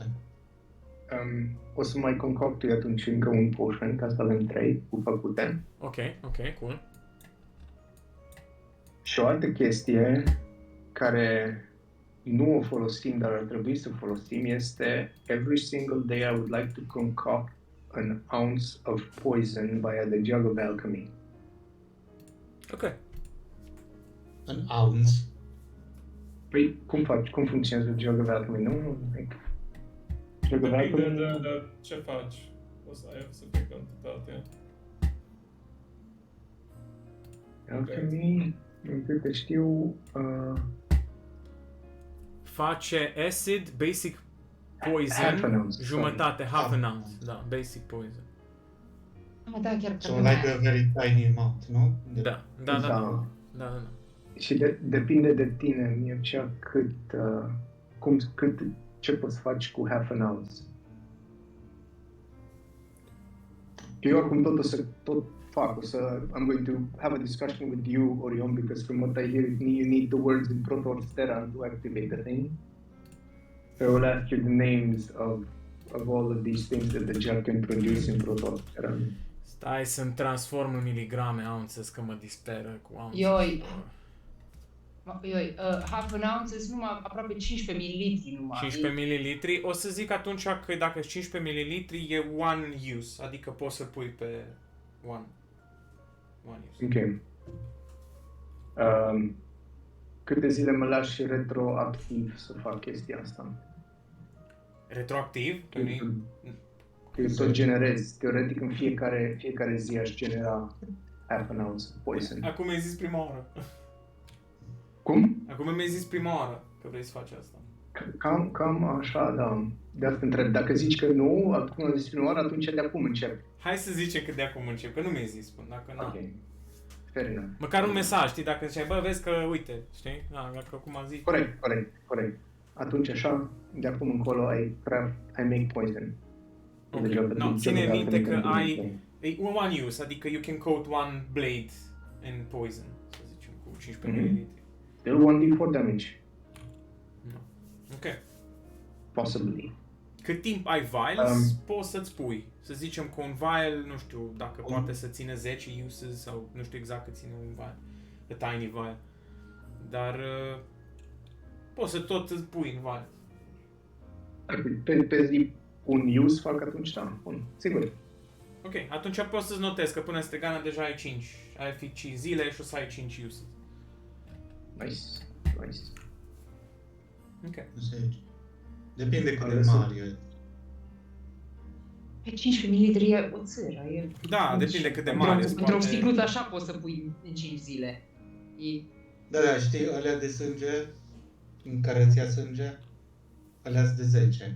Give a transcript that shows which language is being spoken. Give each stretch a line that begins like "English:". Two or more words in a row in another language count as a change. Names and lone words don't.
Romanian: O să mai concoctui atunci încă un potion, ca să avem 3 cu făcute.
English: Ok, cool.
Romanian: Și o altă chestie care nu o folosim, dar ar trebui să o folosim, este
English: every single day I would like to concoct an ounce of poison via the jug of alchemy.
Romanian: Ok.
English: An ounce.
Romanian: Păi, cum funcționează
English: jug of alchemy?
Romanian: Nu,
English: jug of
Romanian: Depinde
English: alchemy...
Romanian: de ce faci. O să ai să fie cantitatea. Alchemy, din câte știu, Face acid, basic
English: Half an poison, ounce,
Romanian: jumătate,
English: half an Half an ounce. ounce.
Romanian: Da,
English: basic poison.
Romanian: Ah, da, chiar
English: So like a very tiny amount,
Romanian: nu? Da. Și depinde de tine, Mircea, ce poți face cu
English: half an ounce.
Romanian: Eu oricum tot fac.
English: I'm going to have a discussion with you, Orion, because from what I hear, you need the words in Proto Terran to activate the thing. So I will ask you the names of all of these things that the gel can produce in Proto Terran.
Romanian: Stai să-mi transform în miligrame, am înțeles că mă disperă cu ounces.
English: Half an ounce
Romanian: sunt numai aproape 15 ml numai. 15 ml. O să zic atunci că dacă 15 ml e
English: one use,
Romanian: adică poți să pui pe
English: one use.
Romanian: Ok. Câte zile mă lași retroactiv să fac chestia asta? Retroactiv? Eu tot generez. Teoretic în fiecare zi aș genera
English: half an ounce poison.
Romanian: Acum mi-ai zis prima oară. Cum? Acum mi-ai zis prima oară că vrei să faci asta. Cam așa, da. De asta întreb. Dacă zici că nu, acum am zis prima oară, atunci de acum încep. Hai să zicem că de acum încep, că nu mi-ai zis până dacă nu.
English: Ok. Fair enough.
Romanian: Măcar un mesaj, știi, dacă ziceai, bă, vezi că, uite, știi? Da, dacă acum am zis. Corect. Atunci așa, de acum încolo,
English: I make poison. Okay. No,
Romanian: ține minte că e
English: one use,
Romanian: adică
English: you can coat one blade in poison,
Romanian: să zicem, cu 15 ml.
English: Still 1d4 damage. No. Ok. Possibly.
Romanian: Cât timp ai vials, poți să-ți pui. Să zicem că un vial, nu știu, dacă poate să țină 10 uses sau nu știu exact cât ține un vial.
English: A tiny vial.
Romanian: Dar poți să tot îți pui în vial. Pe zi un use fac atunci, da, bun, sigur. Ok, atunci poți să-ți notezi că până Stegana deja ai 5. Ai fi 5 zile și o să ai 5 uses.
English: Nice. Ok.
Romanian: Depinde cât de mare e. Pe 15 ml e o țără. Da, depinde cât de mare. Într-o sticluță așa poți să pui în 5 zile. Da, știi, alea de sânge, în care îți ia sânge, alea de 10.